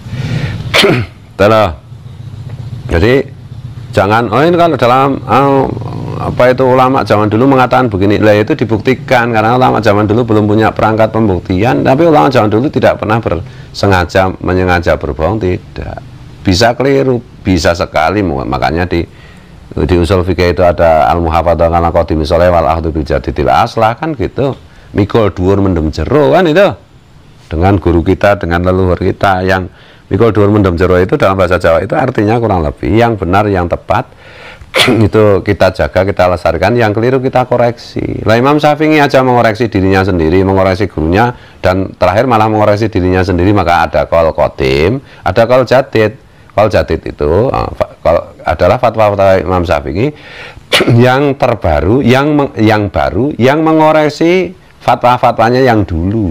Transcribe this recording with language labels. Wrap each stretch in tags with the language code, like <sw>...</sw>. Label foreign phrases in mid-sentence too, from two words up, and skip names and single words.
<id>Jadi jangan, ini kalau dalam apa itu ulama zaman dulu mengatakan begini, lah itu dibuktikan karena ulama zaman dulu belum punya perangkat pembuktian. Tapi ulama zaman dulu tidak pernah menyengaja berbohong, tidak. Bisa keliru, bisa sekali. Makanya di usul fikih itu ada</id> <ar>al-muhafadzah ala qadimi sholeh wal ahdu bil jadidil aslah</ar> <id>kan gitu.</id> <jv>Mikul dhuwur mendem jero</jv> <id>kan itu. Dengan guru kita, dengan leluhur kita yang</id> <jv>mikul dhuwur mendem jero</jv> <id>itu dalam bahasa Jawa itu artinya kurang lebih yang benar, yang tepat itu kita jaga, kita lestarikan, yang keliru kita koreksi. Lah Imam Syafi'i aja mengoreksi dirinya sendiri, mengoreksi gurunya, dan terakhir malah mengoreksi dirinya sendiri. Maka ada</id> <ar>qaul qadim,</ar> <id>ada</id> <ar>qaul jadid. Qaul jadid</ar> <id>itu adalah fatwa-fatwa Imam Syafi'i yang terbaru, yang baru, yang mengoreksi fatwa-fatwanya yang dulu.</id>